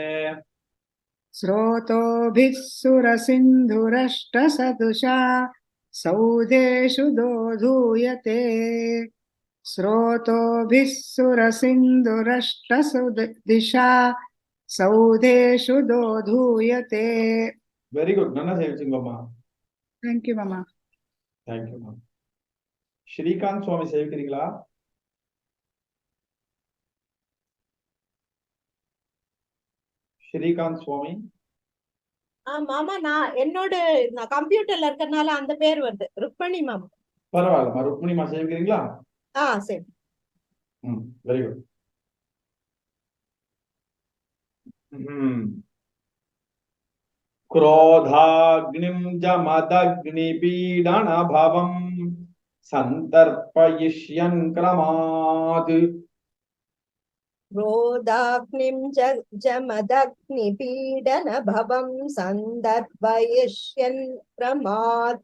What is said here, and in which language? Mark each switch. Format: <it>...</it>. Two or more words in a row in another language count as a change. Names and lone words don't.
<sa>स्रोतोभिः सुरसिन्धुरष्टसदृशा सौधेषु दोधूयते. स्रोतोभिः सुरसिन्धुरष्टसुदिशा सौधेषु दोधूयते.</sa> <en>very good,</en> <ta>நல்லா சேவிச்சுங்கம்மா. தேங்க்யூ மாமா. தேங்க்யூம்மா. ஸ்ரீகாந்த் சுவாமி சேவிக்கிறீங்களா? ஸ்ரீகாந்த் சுவாமி. மாமா நான் என்னோட கம்ப்யூட்டர்ல இருக்கறனால அந்த பேர் வருது. ருக்மணி மாமா. பரவாயில்லம்மா. ருக்மணிமா சேவிக்கிறீங்களா? சரி.</ta> <en>Very good.</en> <sa>क्रोधाग्निं जमदग्निपीडनभवं सन्तर्पयिष्यन् क्रमात्. क्रोधाग्निं जमदग्निपीडनभवं सन्दर्पयिष्यन् क्रमात्.</sa>